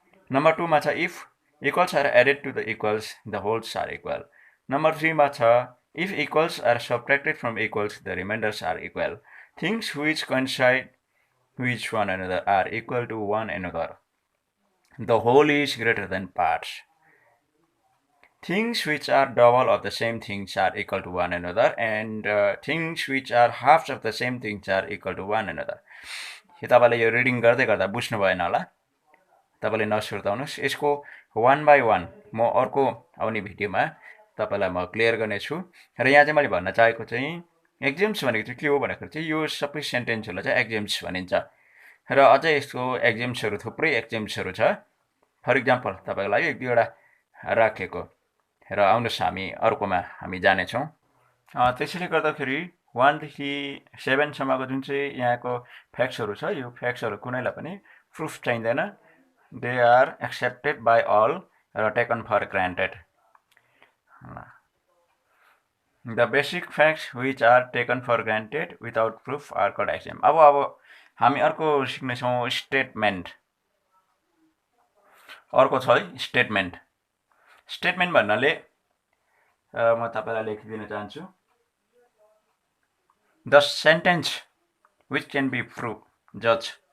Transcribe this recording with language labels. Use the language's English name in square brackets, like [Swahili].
[Nepali] Number 2 मा छ [English] If equals are added to the equals the wholes are equal. [Nepali] Number 3 मा छ [English] if equals are subtracted from equals the remainders are equal. Things which coincide with one another are equal to one another. The whole is greater than parts. Things which are double of the same things are equal to one another, and things which are halves of the same things are equal to one another. [Nepali] यो तपाईले यो reading गर्दै गर्दा बुझ्नु भएन होला, तपाईले नसुर्ताउनुस्। यसको 1 बाइ 1 म अर्को आउने भिडियोमा तपाईलाई म क्लियर गर्नेछु। र यहाँ चाहिँ मैले भन्न चाहेको चाहिँ एक्सियोम्स भनेको चाहिँ के हो भन्दाखेरि चाहिँ यो सबै सेन्टेन्सहरूलाई चाहिँ एक्सियोम्स भनिन्छ। र अझै यसको एक्सियोम्सहरू थुप्रै एक्सियोम्सहरू छ। फर इक्जाम्पल तपाईको लागि एक दुईवटा राखेको। र आउनुहोस् हामी अर्कोमा हामी जानेछौँ। त्यसैले गर्दाखेरि 1 देखि 7 सम्मको जुन चाहिँ यहाँको फ्याक्ट्सहरू छ, यो फ्याक्ट्सहरू कुनैलाई पनि प्रुफ चाहिँदैन। [English] They are accepted by all र taken for granted. The basic facts which are taken for granted without proof are called axiom। [Nepali] अब हामी अर्को सिक्नेछौँ स्टेटमेन्ट। अर्को छ है स्टेटमेन्ट। स्टेटमेन्ट भन्नाले म तपाईलाई लेखिदिन चाहन्छु। [English] The sentence which can be proved, judge।